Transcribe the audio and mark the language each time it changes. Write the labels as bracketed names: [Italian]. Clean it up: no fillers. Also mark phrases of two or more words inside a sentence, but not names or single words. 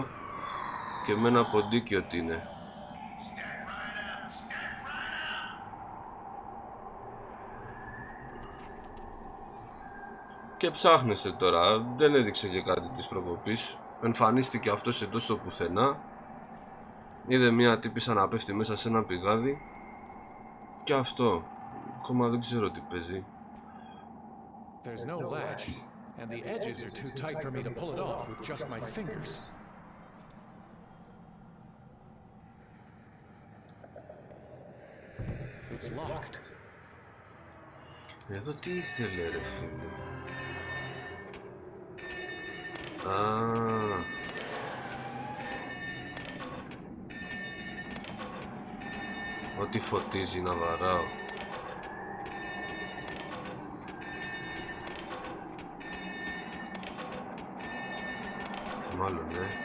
[Greek] Και με ένα ποντίκι ότι είναι. Και ψάχνεσαι τώρα, δεν έδειξε και κάτι της προκοπής. Εμφανίστηκε αυτός εδώ στο πουθενά. Είδε μια τύπισσα να πέφτει μέσα σε ένα πηγάδι. Και αυτό. Ακόμα δεν ξέρω τι παίζει. [English] There's no latch, and the edges are too tight for me to pull it off with just my fingers. It's locked. [Greek] Εδώ τι ήθελε, ρε φίλε? Α, ό,τι φωτίζει να βαράω. Μάλλον, ναι.